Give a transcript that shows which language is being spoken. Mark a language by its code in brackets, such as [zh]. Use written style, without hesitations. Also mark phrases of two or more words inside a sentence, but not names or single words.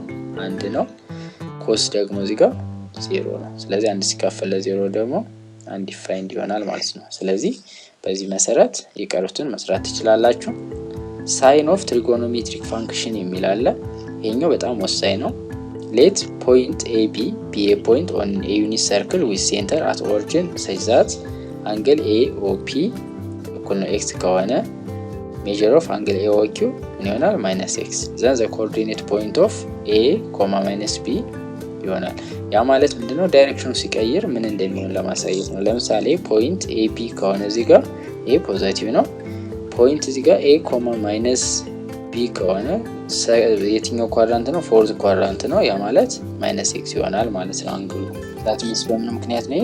[am] 1 ነው፣ ኮስ ደግሞ እዚህ ጋር 0 ነው። ስለዚህ 1 ሲካፈል ለ0 ደግሞ አንዲፋይንድ ይሆናል ማለት ነው። ስለዚህ በዚህ መሰረት የቀሩትን መስራት ትችላላችሁ። [en] sign of trigonometric function [am] የሚል አለ። ይሄኛው በጣም ወሳኝ ነው። [en] let point AB be a point on a unit circle with center at origin such that angle AOP [am] እኩል ነው x ከሆነ [en] measure of angle AOQ [am] ምን ይሆናል? [en] -x. then the coordinate point of A, [am] -b ይሆናል። ያ ማለት ምንድነው? ዳይሬክሽኑ ሲቀይር ምን እንደሚሆን ለማሳየት ነው። ለምሳሌ ፖይንት AB ከሆነ እዚህ ጋር A ፖዚቲቭ ነው። ፖይንት እዚህ ጋር A, -b ከሆነ የትኛው ኳድራንት ነው? [en] fourth quadrant [am] ነው። ያ ማለት -x ይሆናል ማለት ነው አንግሉ። [en] that means [am] በምን ምክንያት ነው?